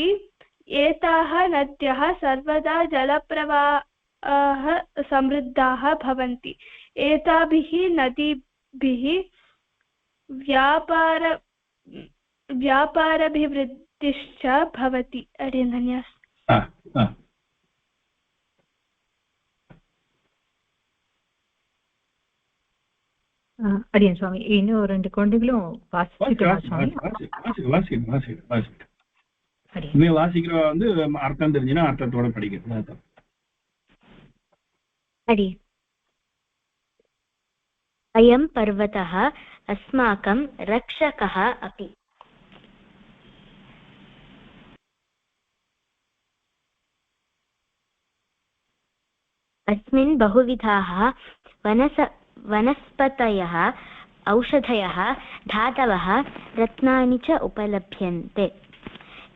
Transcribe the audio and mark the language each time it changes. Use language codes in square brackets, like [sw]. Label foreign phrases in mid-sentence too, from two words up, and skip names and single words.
[sa] एताः नद्यः सर्वदा जलप्रवाह समृद्धाः भवन्ति। एताभिः नदीभिः व्यापाराभिवृद्धिश्च भवति। धन्यवादः। [ta] அடியன் சுவாமி இன்னும் 2 குழந்தைகளும் வாசிக்கிறவா வந்து அர்த்தம் தெரிஞ்சுன்னா அர்த்தத்தோட படிக்கிறது. [sa] अयं पर्वतः अस्माकं रक्षकः अपि। अस्मिन् बहुविधाः वनस्पतयः औषधयः धातवः रत्नानि च उपलभ्यन्ते।